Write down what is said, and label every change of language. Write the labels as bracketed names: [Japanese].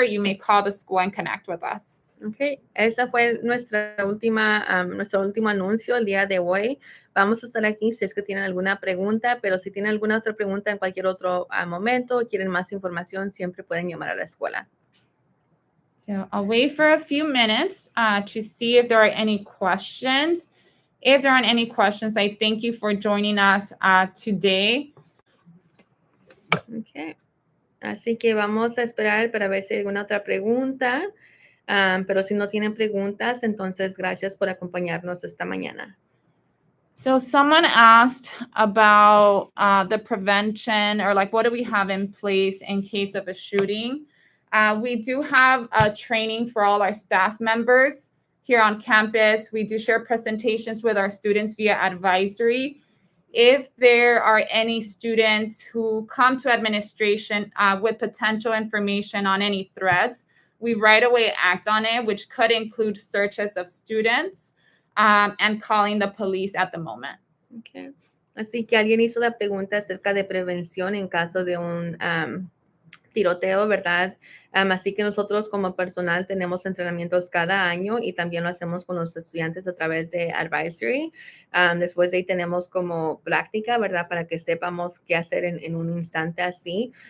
[English] You may call the school and connect with us. [Spanish] Okay, esa fue nuestro último anuncio el día de hoy. Vamos a estar aquí si es que tienen alguna pregunta, pero si tienen alguna otra pregunta en cualquier otro momento, quieren más información, siempre pueden llamar a la escuela. [English] So I'll wait for a few minutes to see if there are any questions. If there aren't any questions, I thank you for joining us today. [Spanish] Okay, así que vamos a esperar para ver si hay alguna otra pregunta. Pero si no tienen preguntas, entonces gracias por acompañarnos esta mañana. [English] So someone asked about the prevention, or like what do we have in place in case of a shooting? We do have training for all our staff members here on campus. We do share presentations with our students via advisory. If there are any students who come to administration with potential information on any threats, we right away act on it, which could include searches of students and calling the police at the moment. Okay. [Spanish] Así que alguien hizo la pregunta acerca de prevención en caso de un tiroteo, ¿verdad? Así que nosotros como personal tenemos entrenamientos cada año y también lo hacemos con los estudiantes a través de advisory. Después de ahí tenemos como práctica, ¿verdad? Para que sepamos qué hacer en un instante así.